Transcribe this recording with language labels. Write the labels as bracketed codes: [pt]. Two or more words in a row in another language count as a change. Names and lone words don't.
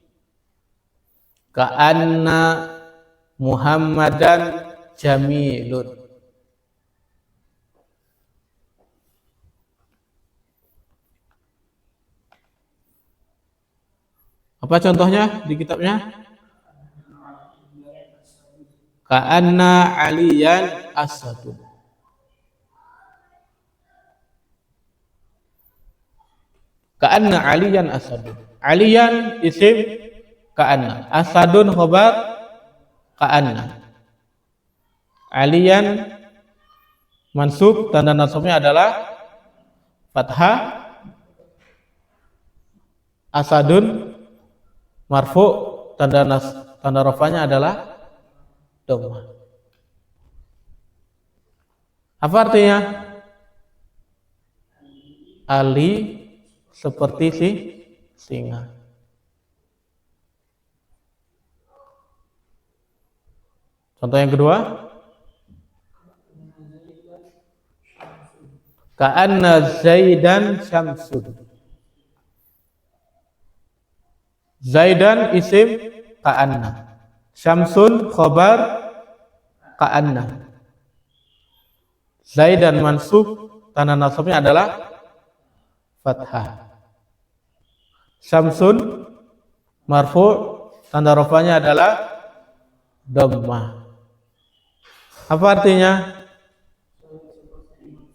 [ar] كأنّ محمدًا جميلٌ. [id] Apa contohnya di kitabnya? [ar] كأنّ عليًّا أسدٌ. كأنّ عليًّا أسدٌ. عليًّا اسم كأنّ. أسدٌ خبر كأنّ. [id] Aliyan mansub, tanda nasabnya adalah fathah. Asadun marfu, tanda rafanya adalah dhammah. Apa artinya? Ali seperti singa. Contoh yang kedua, [ar] كأنّ زيدًا شمسٌ. زيدًا اسم كأنّ. شمسٌ خبر كأنّ. [id] Zaidan mansub, tanda nasabnya adalah fathah. Syamsun marfu, tanda rafanya adalah dhammah. Apa artinya?